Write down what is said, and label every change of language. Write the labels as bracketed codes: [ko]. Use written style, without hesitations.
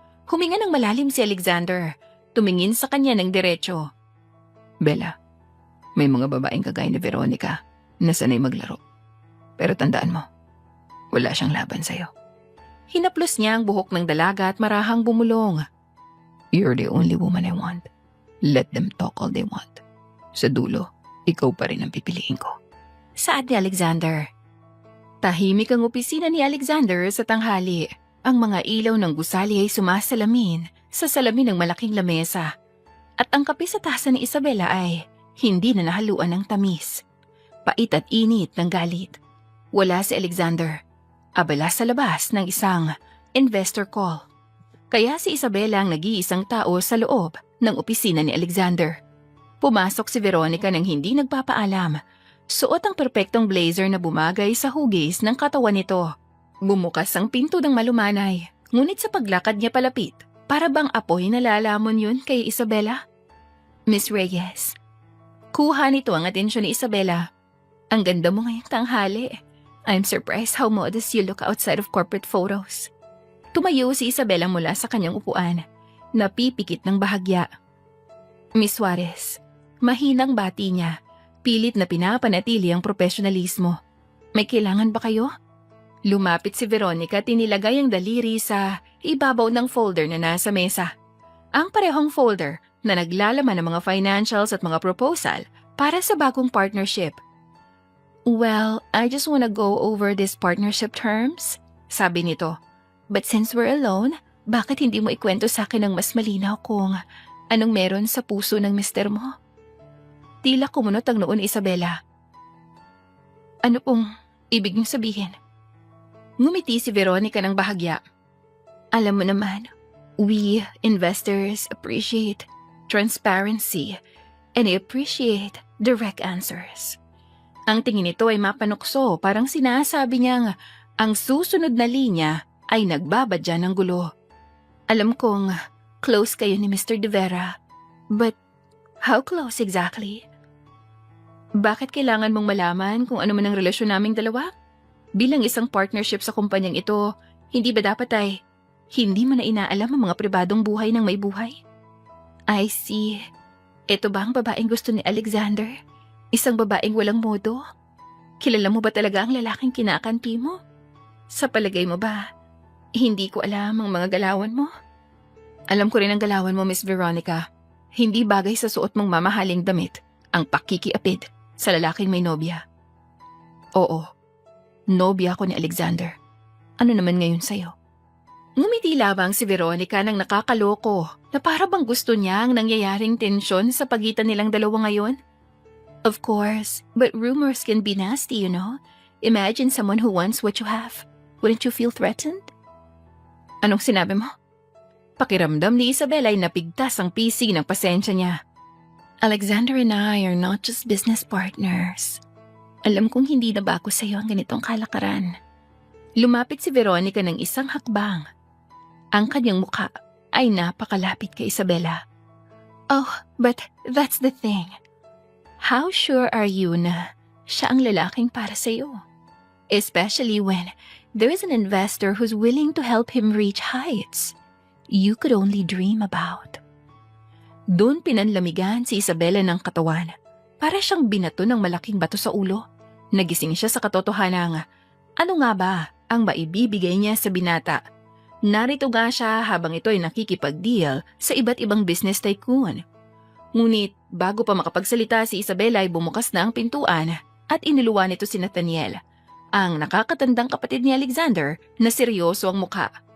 [tl] Huminga ng malalim si Alexander, tumingin sa kanya ng diretso. Bella, may mga babaeng kagaya ni Veronica na sanay maglaro. Pero tandaan mo, wala siyang laban sa'yo. Hinaplos niya ang buhok ng dalaga at marahang bumulong. [en] You're the only woman I want. Let them talk all they want. [tl] Sa dulo, ikaw pa rin ang pipiliin ko. Saad ni Alexander. Tahimik ang opisina ni Alexander sa tanghali. Ang mga ilaw ng gusali ay sumasalamin sa salamin ng malaking lamesa. At ang kape sa tasa ni Isabela ay hindi na nahaluan ng tamis. Pait at init ng galit. Wala si Alexander. Abala sa labas ng isang investor call. Kaya si Isabela ang nag-iisang tao sa loob ng opisina ni Alexander. Pumasok si Veronica nang hindi nagpapaalam. Suot ang perpektong blazer na bumagay sa hugis ng katawan nito. Bumukas ang pinto ng malumanay, ngunit sa paglakad niya palapit, para bang apoy na lalamon yun kay Isabela? Miss Reyes. Kuha nito ang atensyon ni Isabela. Ang ganda mo ngayong tanghali. [en] I'm surprised how modest you look outside of corporate photos. [tl] Tumayo si Isabela mula sa kanyang upuan, napipikit ng bahagya. Miss Suarez, mahinang bati niya, pilit na pinapanatili ang profesionalismo. May kailangan ba kayo? Lumapit si Veronica at tinilagay ang daliri sa ibabaw ng folder na nasa mesa. Ang parehong folder na naglalaman ng mga financials at mga proposal para sa bagong partnership. [en] Well, I just wanna go over these partnership terms, [tl] sabi nito. [en] But since we're alone, [tl] bakit hindi mo ikwento sa akin ng mas malinaw kung anong meron sa puso ng mister mo? Tila kumunot ang noon ni Isabela. Ano pong ibig niyong sabihin? Ngumiti si Veronica ng bahagya. Alam mo naman, [en] we investors appreciate transparency and appreciate direct answers. [tl] Ang tingin nito ay mapanukso, parang sinasabi niyang ang susunod na linya ay nagbabadya ng gulo. Alam kong close kayo ni Mr. De Vera, [en] but how close exactly? [tl] Bakit kailangan mong malaman kung ano man ang relasyon naming dalawa? Bilang isang partnership sa kumpanyang ito, hindi ba dapat ay hindi mo na inaalam ang mga pribadong buhay ng may buhay? [en] I see. [tl] Ito ba ang babaeng gusto ni Alexander? Isang babaeng walang modo? Kilala mo ba talaga ang lalaking kinakampi mo? Sa palagay mo ba, hindi ko alam ang mga galawan mo? Alam ko rin ang galawan mo, Miss Veronica. Hindi bagay sa suot mong mamahaling damit ang pakikiapid sa lalaking may nobya. Oo, nobya ko ni Alexander. Ano naman ngayon sa'yo? Ngumiti labang si Veronica nang nakakaloko na para bang gusto niya ang nangyayaring tensyon sa pagitan nilang dalawa ngayon. [en] Of course, but rumors can be nasty, you know. Imagine someone who wants what you have. Wouldn't you feel threatened? [tl] Anong sinabi mo? Pakiramdam ni Isabela ay napigtas ang pisig ng pasensya niya. [en] Alexander and I are not just business partners. [tl] Alam kong hindi na bago sa'yo ang ganitong kalakaran. Lumapit si Veronica ng isang hakbang. Ang kanyang mukha ay napakalapit kay Isabela. [en] Oh, but that's the thing. How sure are you [tl] na siya ang lalaking para sa'yo? [en] Especially when there is an investor who's willing to help him reach heights you could only dream about. [tl] Doon pinanlamigan si Isabela ng katawan. Para siyang binato ng malaking bato sa ulo. Nagising siya sa katotohanan. Ano nga ba ang maibibigay niya sa binata? Narito nga siya habang ito ay nakikipag-deal sa iba't ibang business tycoon. Ngunit bago pa makapagsalita si Isabela ay bumukas na ang pintuan at iniluwa nito si Nathaniel, ang nakakatandang kapatid ni Alexander na seryoso ang mukha.